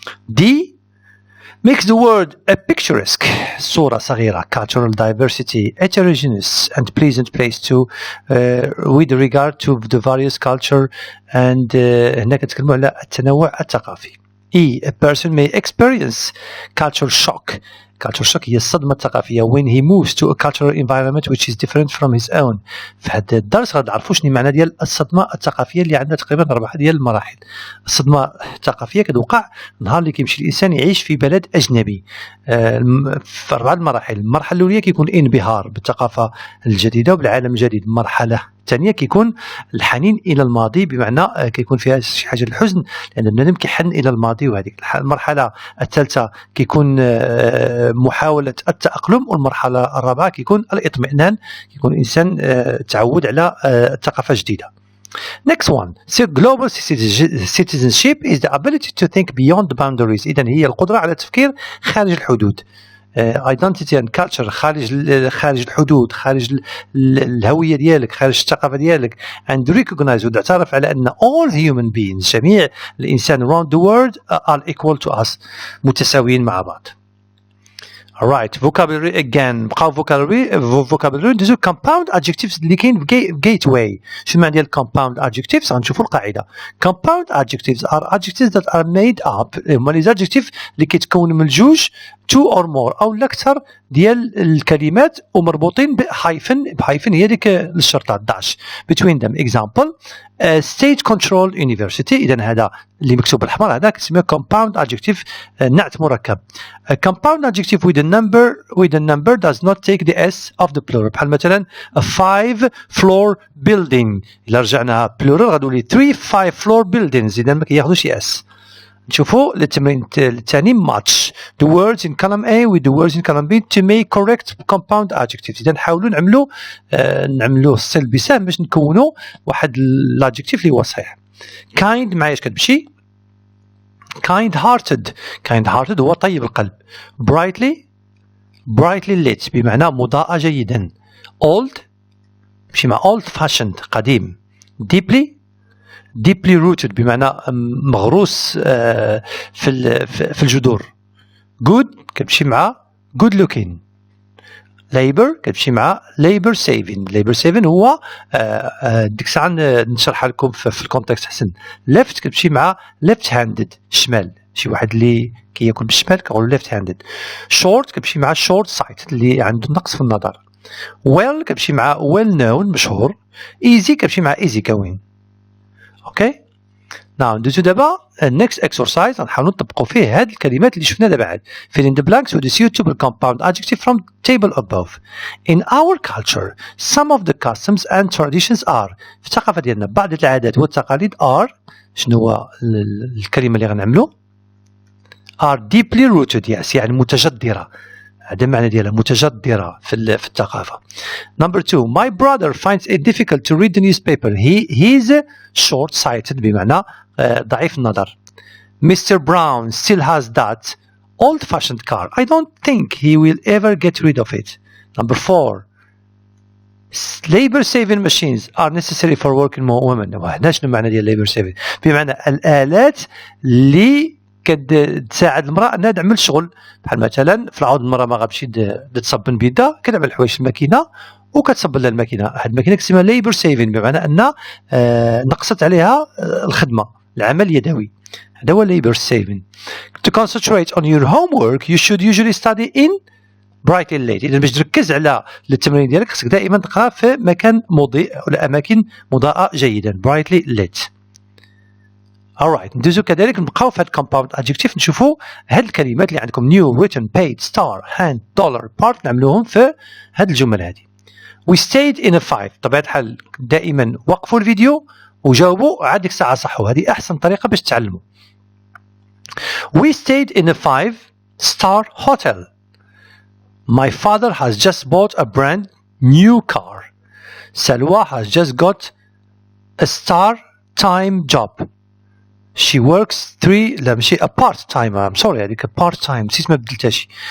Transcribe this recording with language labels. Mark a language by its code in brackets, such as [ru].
[en] D makes the world a picturesque [ar] صورة صغيرة [en] cultural diversity heterogeneous and pleasant place to with regard to the various culture and [ar] هنا كنتكلموا على التنوع الثقافي. [en] A person may experience cultural shock. Cultural shock [ar] هي الصدمة الثقافية [en] when he moves to a cultural environment which is different from his own. [ar] في هذا الدرس غنعرفوا شنو معنى ديال الصدمة الثقافية اللي عندنا تقريبا 4 ديال المراحل. الصدمة الثقافية كتوقع نهار اللي كيمشي الإنسان يعيش في بلد أجنبي في 4 المراحل. المرحلة الأولى كيكون انبهار بالثقافة الجديدة وبالعالم الجديد. المرحلة الثانية كيكون الحنين إلى الماضي بمعنى كيكون فيها شي حاجة الحزن لأن البنادم كيحن إلى الماضي. وهذيك المرحلة الثالثة كيكون محاولة التأقلم. والمرحلة الرابعة كيكون الاطمئنان كيكون الإنسان تعود على ثقافة جديدة. [en] Next one. So global citizenship is the ability to think beyond the boundaries. [ar] إذن هي القدرة على التفكير خارج الحدود. [en] identity and culture [ar] خارج الحدود خارج الهوية ديالك خارج الثقافة ديالك [en] and recognize [ar] وتعترف على أن [en] all human beings [ar] جميع الإنسان [en] around the world are equal to us [ar] متساويين مع بعض. [en] Alright, vocabulary again. [ar] بقاو vocabulary ندوزو [en] compound adjectives [ar] اللي كاين gateway. شنو معنى ديال [en] compound adjectives؟ [ar] غنشوفوا القاعدة. [en] Compound adjectives are adjectives that are made up. [ar] هما لي adjectives اللي كيتكونوا من الجوج [en] two or more [ar] أو الأكثر ديال الكلمات ومربوطين بحيفن هي ديك الشرطة dash between them. [en] Example state controlled university. [ar] إذا هذا اللي مكتوب بالأحمر هذا كتسميه [en] compound adjective [ar] نعت مركب. [en] A compound adjective with a number does not take the s of the plural. [ar] بحال مثلا [en] a 5 floor building. [ar] إلا رجعناها plural غادولي [en] 5 floor buildings. [ar] إذا ما كياخذوش s. نشوفوا التمرين الثاني [en] match the words in column A with the words in column B to make correct compound adjectives. [ar] إذا نحاولوا نعملوا الصل بسهم باش نكونوا واحد الادجكتيف اللي هو صحيح. kind معايا اش كتمشي [en] kind hearted [ar] هو طيب القلب. [en] brightly lit [ar] بمعنى مضاء جيدا. old مشي مع [en] old fashioned [ar] قديم. [en] deeply rooted [ar] بمعنى مغروس في الجذور. [en] good [ar] كتمشي مع [en] good looking. [ar] labor كتمشي مع [en] labor saving [ar] هو ديك الساعه نشرحها لكم في الكونتكست حسن. left كتمشي مع [en] left handed [ar] شمال شي واحد اللي كيكون بالشمال كنقولوا left handed. short كتمشي مع [en] short sight [ar] اللي عنده نقص في النظر. [en] well [ar] كتمشي مع [en] well known [ar] مشهور. [en] easy كتمشي مع easy going. [ar] اوكي ناو ندوزو دابا [en] next exercise [ar] غنحاولوا نطبقوا فيه هاد الكلمات اللي شفنا دابا عاد. [en] fill in the blanks with the suitable compound adjective from table above. In our culture some of the customs and traditions are. [ar] في الثقافة ديالنا بعض العادات والتقاليد are شنو هو الكلمة اللي غنعملو؟ [en] are deeply rooted yes [ar] يعني متجذرة. هذا المعنى ديالها متجذرة في الثقافة. [en] Number 2 my brother finds it difficult to read the newspaper. He's short sighted [ar] بمعنى ضعيف النظر. [en] Mr. Brown still has that old fashioned car. I don't think he will ever get rid of it. Number 4 labor saving machines are necessary for working women. [ar] هنا شنو المعنى ديال [en] labor saving؟ [ar] بمعنى الآلات اللي كتساعد المرأة انها تعمل الشغل. بحال مثلا في العوض المرأة ما غتمشي تصبن بيدها، كتعمل حوايج الماكينة وكتصبن لها الماكينة. هاد الماكينة كتسمى [en] labor saving [ar] بمعنى ان نقصت عليها الخدمة، العمل اليدوي. [en] هذا هو labor saving. To concentrate on your homework you should usually study in brightly lit. [ar] إذا باش تركز على التمرين ديالك خصك دائما تقرا في مكان مضيء ولا أماكن مضاءة جيدا. [en] brightly lit. [ar] alright ندوزو كذلك نبقاو في هاد [en] compound adjective [ar] نشوفوا هاد الكلمات اللي عندكم [en] new written paid star hand dollar part [ar] نعملوهم في هاد الجمل هادي. [en] we stayed in a 5 [ar] طبيعة الحال دائما وقفوا الفيديو وجاوبوا عاد ديك الساعة صحوا. هذه أحسن طريقة باش تتعلموا. [en] we stayed in a 5-star hotel. My father has just bought a brand new car. Salwa has just got a part-time job. She works [ar] لا ماشي [en] a part-time I'm sorry [ar] هذيك [en] a part-time [ar] نسيت ما بدلتهاش.